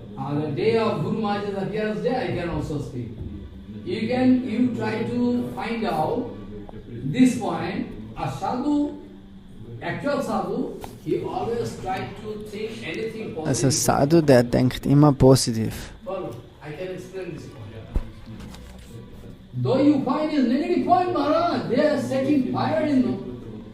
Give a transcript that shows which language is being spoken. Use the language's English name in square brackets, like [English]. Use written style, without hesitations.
[English] The day of Guru Maharaj's appearance day, I can also speak. You try to find out this point. A sadhu, actual sadhu, he always tries to think anything positive. [German] Also Sadhu, der denkt immer positiv. [English] Follow. I can explain this point. Though you find his negative point, Maharaj, they are setting fire in them.